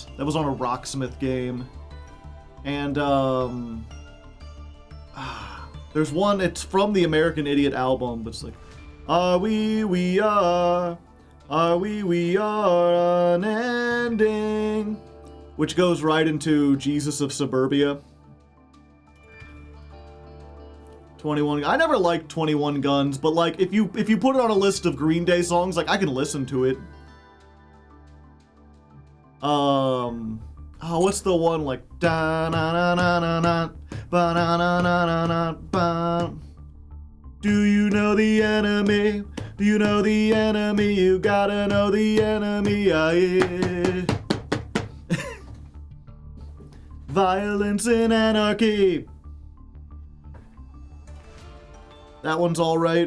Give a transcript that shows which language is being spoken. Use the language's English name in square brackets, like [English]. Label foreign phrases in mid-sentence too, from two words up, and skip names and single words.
[English] That was on a Rocksmith game. And there's one, it's from the American Idiot album, but it's like, are we are unending, which goes right into Jesus of Suburbia. 21. I never liked 21 Guns, but like if you put it on a list of Green Day songs, like I can listen to it. Oh, what's the one like da na na na na na ba na na na na na ba. Do you know the enemy? Do you know the enemy? You gotta know the enemy. Yeah. Violence and anarchy. That one's alright.